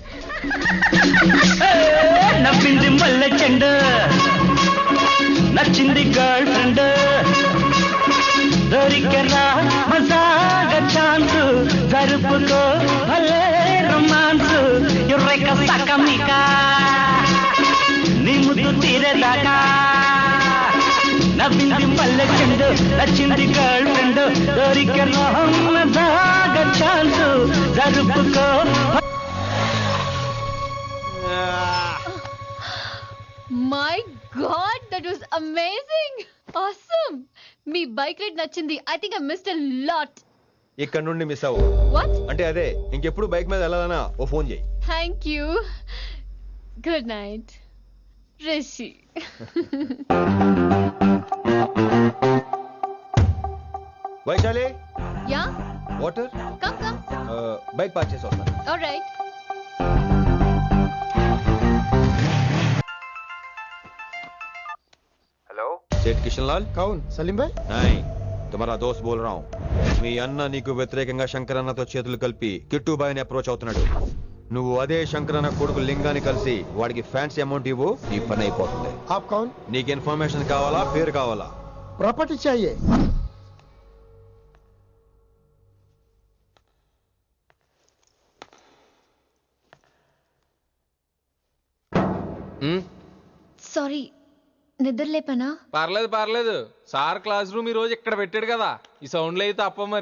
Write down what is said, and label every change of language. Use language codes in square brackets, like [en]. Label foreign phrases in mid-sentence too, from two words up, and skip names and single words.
[te] నవ్వింది మల్లె చెండు, నచ్చింది [en] girl friend, [te] దొరికరా మజాగా ఛాన్స్, జరుపుకో భలే రొమాన్స్, యుర్రెక సకమిక నీ ముద్దు తీరేదాకా. నవ్వింది మల్లె చెండు, నచ్చింది [en] girl friend, [te] దొరికరా మజాగా ఛాన్స్, జరుపుకో. [en] My God, that was amazing, awesome. [te] మీ బైక్ రైడ్ నచ్చింది. [en] I think I missed a lot. [te] ఇక్కడ నుండి మిస్ అవ్వు. [en] వాట్ [te] అంటే అదే, ఇంకెప్పుడు బైక్ మీద వెళ్ళాలన్నా ఓ ఫోన్ చేయి. [en] Thank you. Good night Rishi. వైశాలి, యా, వాటర్. Come come. [te] బైక్ పార్క్ చేసి వస్తాను. [en] ఆల్రైట్. [hi] हेलो, सेठ किशन लाल. कौन? सलीम भाई. नहीं, तुम्हारा दोस्त बोल रहा हूँ. [te] మీ అన్న నీకు వ్యతిరేకంగా శంకరన్నతో చేతులు కలిపి కిట్టుబాయిని అప్రోచ్ అవుతున్నాడు. నువ్వు అదే శంకరన్న కొడుకు లింగాన్ని కలిసి వాడికి [en] fancy amount [te] ఇవ్వు, ఈ పని అయిపోతుంది. [hi] आप कौन? [te] నీకు ఇన్ఫర్మేషన్ కావాలా, పేరు కావాలా? [hi] प्रॉपर्टी चाहिए. [te] సారీ, నిద్ర లేపనా? పర్లేదు పర్లేదు, సార్ [en] class room [te] ఈ రోజు ఇక్కడ పెట్టాడు కదా, ఈ సౌండ్లు అయితే తప్ప మరి